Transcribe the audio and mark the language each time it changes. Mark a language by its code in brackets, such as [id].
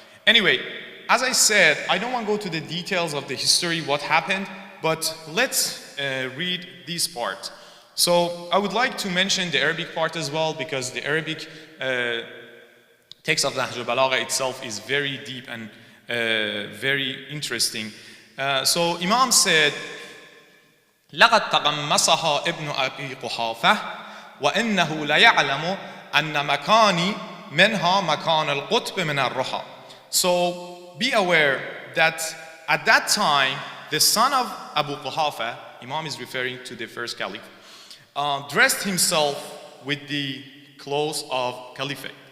[en] Anyway, as I said, I don't want to go to the details of the history, what happened, but let's read this part. So I would like to mention the Arabic part as well, because the Arabic text of Nahj al-Balagha itself is very deep and very interesting. So Imam said, [ar] لقد تغمسها ابن أبي قحافة وإنه ليعلم أن مكاني منها مكان القطب من الرحى. [en] So be aware that at that time the son of Abu Quhafa, Imam is referring to the first caliph, dressed himself with the clothes of caliphate.